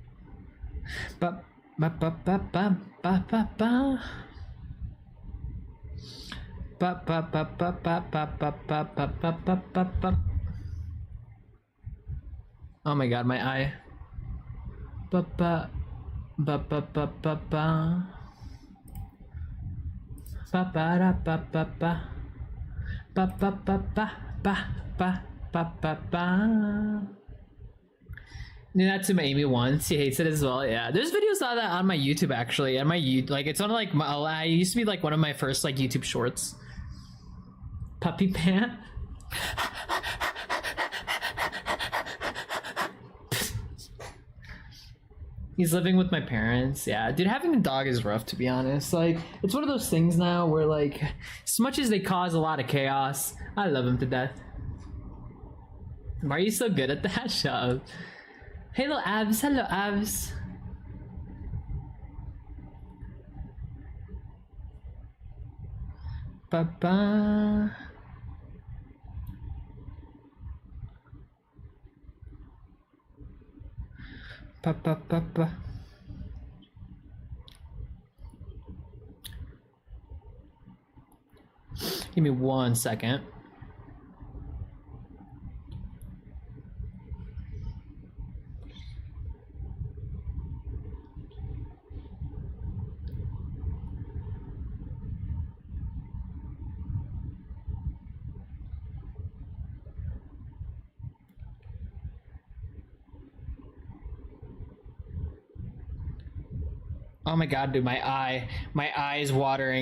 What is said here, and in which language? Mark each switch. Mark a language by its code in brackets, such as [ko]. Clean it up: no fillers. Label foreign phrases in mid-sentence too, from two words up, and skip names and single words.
[en] Ba ba ba ba ba ba ba ba. Ba ba ba ba ba ba ba ba ba ba ba ba ba. Oh my god, my eye. Ba ba ba ba ba ba ba. Ba ba da ba ba ba. Ba ba ba ba ba ba ba ba ba. Did that to my Amy once. She hates it as well. Yeah, there's videos of that on my YouTube actually. And my like it's one of like I used to be like one of my first like YouTube shorts. Puppy pant. He's living with my parents. Yeah, dude, having a dog is rough, to be honest. Like, it's one of those things now where, like, as much as they cause a lot of chaos, I love them to death. Why are you so good at that? Shut up. Hello, Abs. Hello, Abs. Ba-ba. Pa pa pa pa. Give me 1 second. Oh my god, dude, my eye is watering.